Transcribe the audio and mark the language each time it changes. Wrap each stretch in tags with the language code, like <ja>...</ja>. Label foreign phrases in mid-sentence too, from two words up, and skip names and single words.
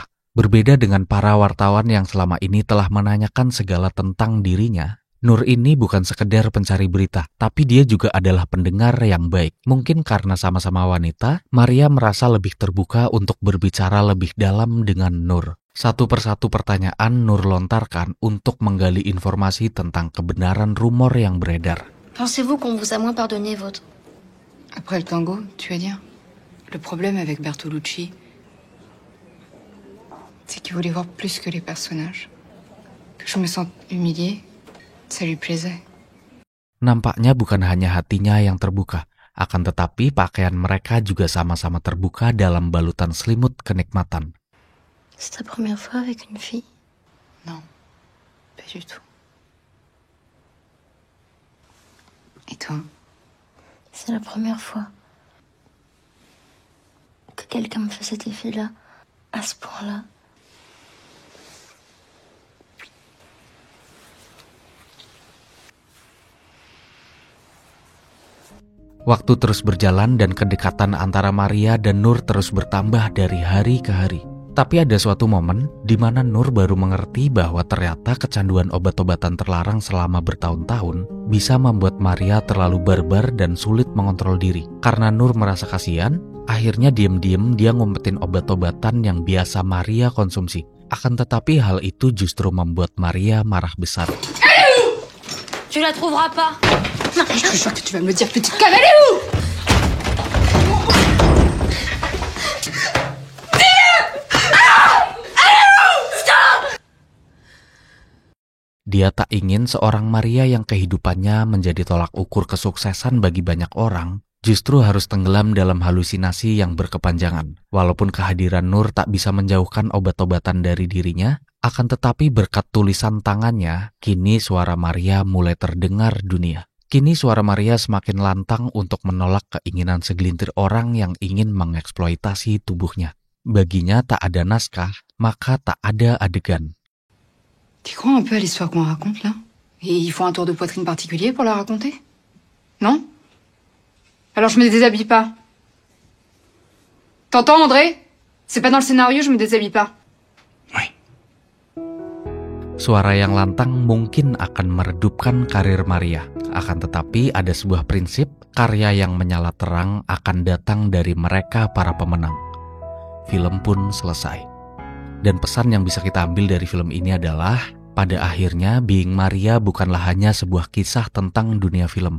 <id>Berbeda dengan para wartawan yang selama ini telah menanyakan segala tentang dirinya, Nur ini bukan sekedar pencari berita, tapi dia juga adalah pendengar yang baik. Mungkin karena sama-sama wanita, Maria merasa lebih terbuka untuk berbicara lebih dalam dengan Nur. Satu persatu pertanyaan Nur lontarkan untuk menggali informasi tentang kebenaran rumor yang beredar.</id> <fr>Pensez-vous qu'on vous a moins pardonné votre... Après le tango, tu veux dire? Le problème avec Bertolucci, c'est qu'il voulait voir plus que les personnages. Que je me sente humiliée, ça lui plaisait.</fr> <id>Nampaknya bukan hanya hatinya yang terbuka, akan tetapi pakaian mereka juga sama-sama terbuka dalam balutan selimut kenikmatan.</id> <fr>C'est ta première fois avec une fille? Non, pas du tout. Et toi? C'est la première fois que quelqu'un me fait cet effet-là, à ce point-là.</fr> <id>Waktu terus berjalan dan kedekatan antara Maria dan Nur terus bertambah dari hari ke hari. Tapi ada suatu momen di mana Nur baru mengerti bahwa ternyata kecanduan obat-obatan terlarang selama bertahun-tahun bisa membuat Maria terlalu barbar dan sulit mengontrol diri. Karena Nur merasa kasihan, akhirnya diam-diam dia ngumpetin obat-obatan yang biasa Maria konsumsi. Akan tetapi hal itu justru membuat Maria marah besar.</id> <fr>Tu la trouveras pas. Non, je te jure que tu vas me le dire, petite conne, elle est où?</fr> <id>Dia tak ingin seorang Maria yang kehidupannya menjadi tolak ukur kesuksesan bagi banyak orang, justru harus tenggelam dalam halusinasi yang berkepanjangan. Walaupun kehadiran Nur tak bisa menjauhkan obat-obatan dari dirinya, akan tetapi berkat tulisan tangannya, kini suara Maria mulai terdengar dunia. Kini suara Maria semakin lantang untuk menolak keinginan segelintir orang yang ingin mengeksploitasi tubuhnya. Baginya tak ada naskah, maka tak ada adegan.</id> <fr>Tu crois un peu à l'histoire qu'on raconte, là? Et il faut un tour de poitrine particulier pour la raconter? Non? Alors je me déshabille pas. T'entends, André? C'est pas dans le scénario, je me déshabille pas. Oui.</fr> <id>Suara yang lantang mungkin akan meredupkan karir Maria. Akan tetapi ada sebuah prinsip, karya yang menyala terang akan datang dari mereka para pemenang. Film pun selesai. Dan pesan yang bisa kita ambil dari film ini adalah, pada akhirnya Being Maria bukanlah hanya sebuah kisah tentang dunia film.</id>